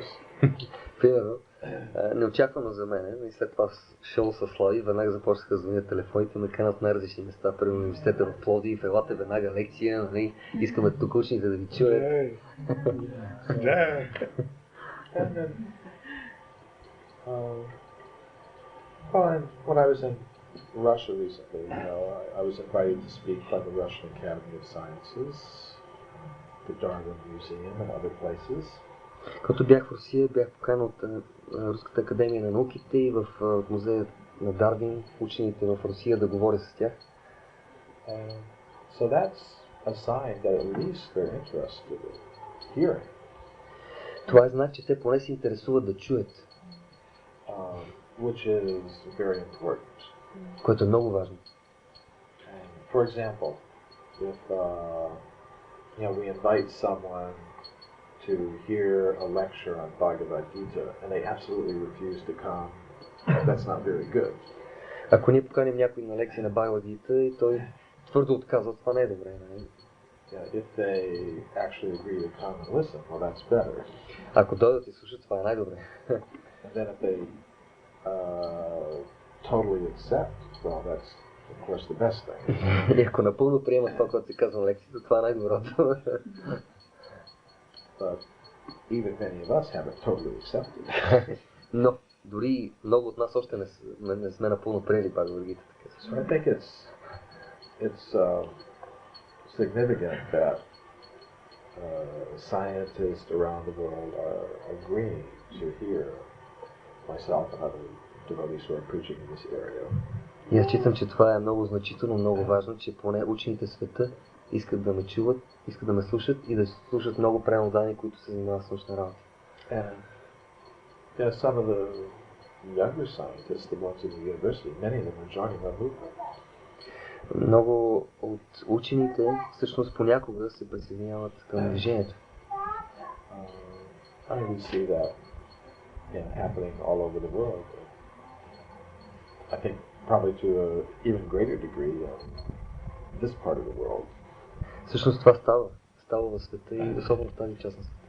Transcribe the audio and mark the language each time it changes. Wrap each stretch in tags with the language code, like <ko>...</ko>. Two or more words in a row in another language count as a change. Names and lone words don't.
<bg>Примерно, неочаквано за мен, и след това шоу с Слави, веднага започнаха да звънят телефоните, ме канат на различни места, при университета в Пловдив, елате веднага лекция, нали, искаме тук учените да ви чуят.</bg> <en>When I was in Russia recently, I was invited to speak by the Russian Academy of Sciences, the Darwin Museum and other places.</en> <bg>Когато бях в Русия, бях поканен от Руската академия на науките и в музея на Дарвин, учените в Русия, да говоря с тях.</bg> <en>So that's a sign that at least they're interested in hearing.</en> <bg>Това е знак, че те поне се интересуват да чуят.</bg> <en>Which is very important.</en> <bg>Което е много важно.</bg> <en>For example, if we invite someone to hear a lecture on Bhagavad Gita and they absolutely refuse to come, that's not very good.</en> <bg>Ако ние поканим някой на лекция на Bhagavad Gita и той твърдо отказва, това не е добре, нали?</bg> <en>If they actually agree to come and listen, well, that's better.</en> <bg>Ако дойдат и слушат, това е най-добре.</bg> <en>And then if they totally accept, well, that's of course, the best thing.</en> <bg>И ако напълно приемат това, което се казва на лекцията, това е най-доброто.</bg> <en>But even many of us haven't totally accepted it.</en> <bg>Но дори много от нас още не сме напълно приели пак другите.</bg> <en>So I think it's significant that scientists around the world are agreeing to hear myself and other devotees who are preaching in this area.</en> <bg>И аз считам, че това е много значително, много важно, че поне учените в света искат да ме чуват, искат да ме слушат и да слушат много пренодани, които се занимават с научна работа.</bg> <en>And yeah, some of the younger scientists, the ones in the university, many of them are joining our movement.</en> <bg>Много от учените всъщност понякога се присъединяват към движението.</bg> <en>I mean, we see that happening all over the world. I think probably to an even greater degree in this part of the world.</en> <bg>Всъщност това става в света и особено в тази част на света.</bg>